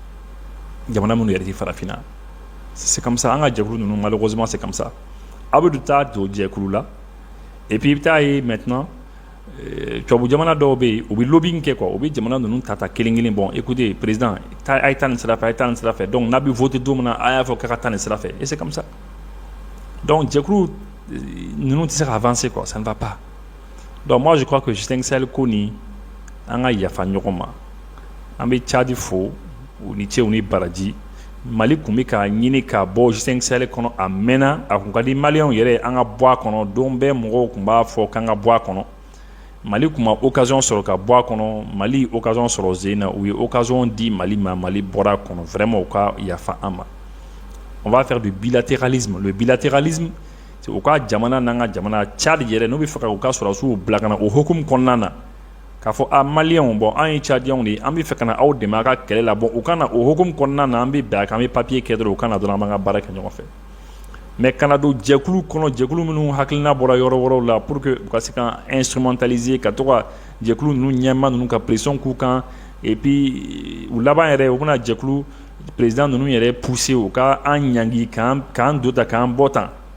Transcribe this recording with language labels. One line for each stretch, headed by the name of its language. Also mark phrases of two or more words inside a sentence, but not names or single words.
Bambara: Jamana minnu yɛrɛ tɛ farafinna.
French: C'est comme ça,
Bambara: an ka jɛkulu ninnu
French: malheureusement c'est comme ça.
Bambara: A bɛ taa don jɛkulu la
French: et puis
Bambara: i bɛ taa ye maintenant tubabu jamana dɔw bɛ yen u bɛ lobbying kɛ quoi, u bɛ jamana ninnu ta kelen-kelen.
French: Bon, écoutez, président,
Bambara: a ye taa nin sira fɛ, a ye taa nin sira fɛ. Donc n'a bɛ voter don min na a y'a fɔ k'a ka taa nin sira fɛ
French: et c'est comme ça.
Bambara: Donc jɛkulu ninnu tɛ se ka
French: avancer quoi, ça ne va pas. Donc moi je crois que
Bambara: G5 Sahel ko ni an ka yafa ɲɔgɔn ma. An bɛ Tchad fo u ni ce u ni baraji. Mali kun bɛ ka ɲini ka bɔ G5 Sahel kɔnɔ a mɛnna, a kun ka di maliyɛnw yɛrɛ an ka bɔ a kɔnɔ, don bɛɛ mɔgɔw kun b'a fɔ k'an ka bɔ a kɔnɔ. Mali kun ma occasion sɔrɔ ka bɔ a kɔnɔ, Mali occasion sɔrɔ sen na, u ye occasion di Mali ma, Mali bɔra a kɔnɔ, vraiment u ka yafa an ma.
French: On va faire du bilatéralisme. Le bilatéralisme, c'est
Bambara: u ka jamana n'an ka jamana, Tchad yɛrɛ n'u bɛ fɛ ka u ka sɔrɔdasiw bila ka na o hukumu kɔnɔna na. K'a fɔ maliyɛnw bon an ye Tchadiens de ye, an bɛ fɛ ka na aw dɛmɛ a ka kɛlɛ la, bon u ka na o hukumu kɔnɔna na, an bɛ bɛn a kan, an bɛ papier kɛ dɔrɔn u ka na dɔrɔn an b'an ka baara kɛ ɲɔgɔn fɛ. Mais kana don jɛkulu kɔnɔ, jɛkulu minnu hakilina bɔra yɔrɔ wɛrɛw la
French: pour que
Bambara: u ka se ka instrumentaliser, ka to ka jɛkulu ninnu ɲɛmaa ninnu ka pression k'u kan
French: et puis
Bambara: u laban yɛrɛ u bɛna jɛkulu président ninnu yɛrɛ pousser u ka an ɲangi k'an don tan k'an bɔ tan.